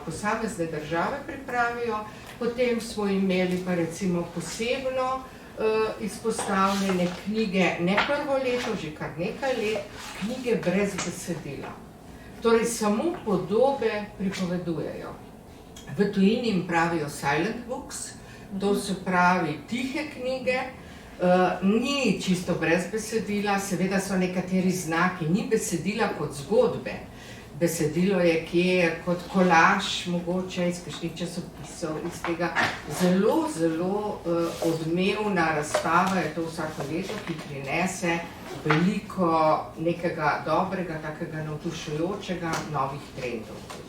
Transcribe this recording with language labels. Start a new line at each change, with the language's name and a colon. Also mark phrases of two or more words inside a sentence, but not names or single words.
Slovenian: Posamezne države pripravijo, potem smo imeli pa recimo posebno izpostavljene knjige, ne prvo leto, že kar nekaj let, knjige brez besedila. Torej, samo podobe pripovedujejo. V tujini jim pravijo
English: silent books,
Slovenian: to se pravi tihe knjige, ni čisto brez besedila, seveda so nekateri znaki, ni besedila kot zgodbe. Besedilo je kje kot kolaž, mogoče iz kakšnih časopisov, iz tega zelo odmevna razstava je to vsako leto, ki prinese veliko nekega dobrega, takega navdušujočega, novih trendov.